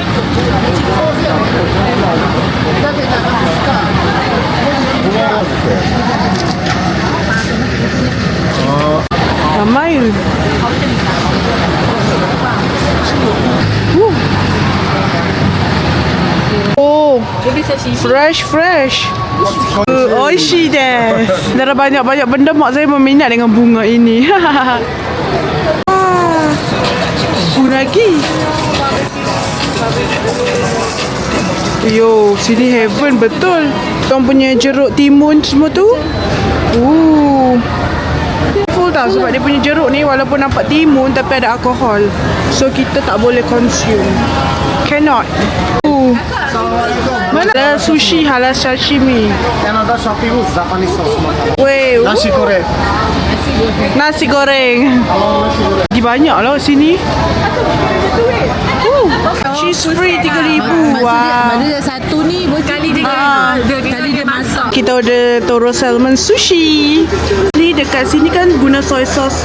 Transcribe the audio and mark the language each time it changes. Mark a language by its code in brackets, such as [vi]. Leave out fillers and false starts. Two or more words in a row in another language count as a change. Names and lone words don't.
[ms] Ramai. [en] Oh, fresh. [ja] Oishi desu. [ms] Dah banyak-banyak benda mak saya meminat dengan bunga ini. Unagi. Yo, sini heaven betul. Diorang punya jeruk timun semua tu. Full tau sebab dia punya jeruk ni walaupun nampak timun tapi ada alkohol. So kita tak boleh consume. Cannot. Mana ada sushi halal sashimi. [en] Another shopping is Japanese sauce. [ms] Weh, Nasi goreng. nasi goreng. Lagi banyak lah sini. [en] Cheese free 3,000. Wah. [ms] Maksudnya satu ni sekali dia masak. Kita order Toro Salmon Sushi. Ni dekat sini kan guna [en] soy sauce.